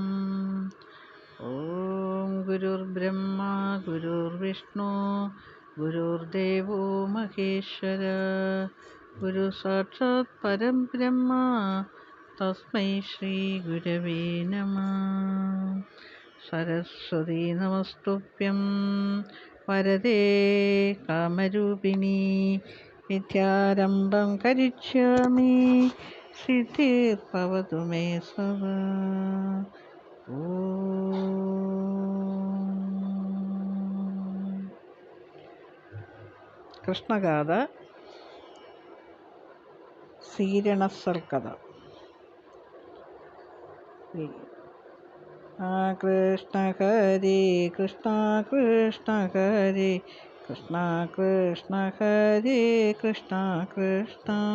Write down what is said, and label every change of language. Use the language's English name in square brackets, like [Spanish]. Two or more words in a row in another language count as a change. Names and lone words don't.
[Sanskrit] ॐ गुरुर्ब्रह्मा गुरुर्विष्णु गुरुर्देवो महेश्वर गुरुसाक्षात् परं ब्रह्म तस्मै श्रीगुरवे नमः। सरस्वती नमस्तुभ्यं वरदे कामरूपिणी विद्यारम्भं करिष्यामि सिद्धिर्भवतु मे सदा। [Malayalam] കൃഷ്ണഗാഥ സീരണസൽക്കഥ. കൃഷ്ണ ഹരി കൃഷ്ണ കൃഷ്ണ ഹരി കൃഷ്ണ കൃഷ്ണ ഹരി കൃഷ്ണ കൃഷ്ണ.